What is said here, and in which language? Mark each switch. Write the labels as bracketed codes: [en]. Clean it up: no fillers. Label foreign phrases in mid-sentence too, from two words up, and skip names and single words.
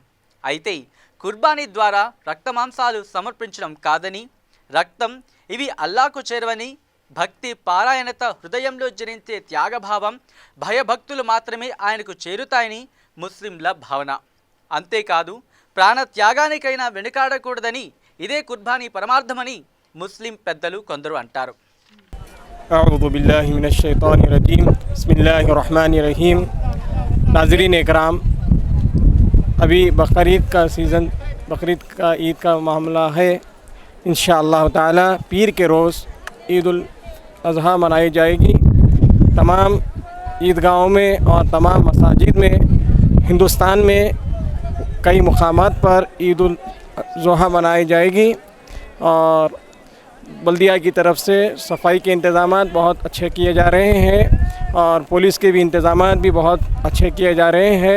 [te] అయితే కుర్బానీ ద్వారా రక్తమాంసాలు సమర్పించడం కాదని, రక్తం ఇవి అల్లాకు చేరవని, భక్తి పారాయణత హృదయంలో జనించే త్యాగభావం, భయభక్తులు మాత్రమే ఆయనకు చేరుతాయని ముస్లింల భావన. అంతేకాదు ప్రాణ త్యాగానికైనా వెనుకాడకూడదని ఇదే కుర్బానీ పరమార్థమని ముస్లిం పెద్దలు కొందరు అంటారు. [ar] أعوذ بالله من الشيطان الرجيم بسم الله الرحمن الرحيم. [ur] ناظرین اکرام، ابھی بقرعید کا سیزن، بقرعید کا عید کا معاملہ ہے. [ar] إن شاء الله تعالى [ur] پیر کے روز عید الاضحیٰ منائی جائے گی. تمام عیدگاہوں میں اور تمام مساجد میں ہندوستان میں کئی مقامات پر عید الضحیٰ منائی جائے گی اور بلدیہ کی طرف سے صفائی کے انتظامات بہت اچھے کیے جا رہے ہیں اور پولیس کے بھی انتظامات بھی بہت اچھے کیے جا رہے ہیں.